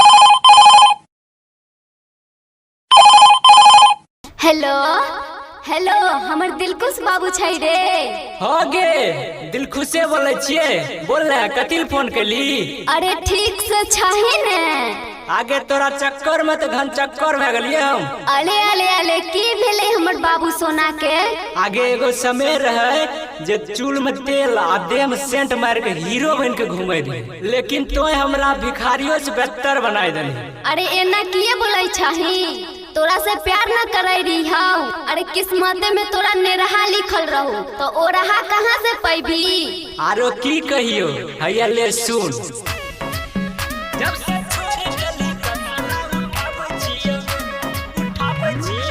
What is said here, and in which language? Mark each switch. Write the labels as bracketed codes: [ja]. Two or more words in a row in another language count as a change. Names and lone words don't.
[mai] हेलो हेलो, हमर दिलखुश बाबू छै रे। हो गे, दिलखुशे बोले छिए। बोल ले, कथी फोन कैली? अरे ठीक से छही ने। आगे तोरा चक्कर में तो घन चक्कर में गलिए हम। अले अले अले की भेले हमर बाबू सोना के? आगे एगो समय रहे जे चूल में तेल आ देह में सेंट मार के हीरो बन के घूमे रही, लेकिन तोय हमरा भिखारियों से बेहतर बनाए देली। अरे एना किए बोलै छही? तोरा से प्यार न करे रही हूँ। अरे किस्मते में तोरा नेरहा लिखल रहू, तो ओ रहा कहाँ से पैबी? आरो की कहियो, हैया ले सुन। जब से छोड़ गली उठावे छियो, उठावे छियो।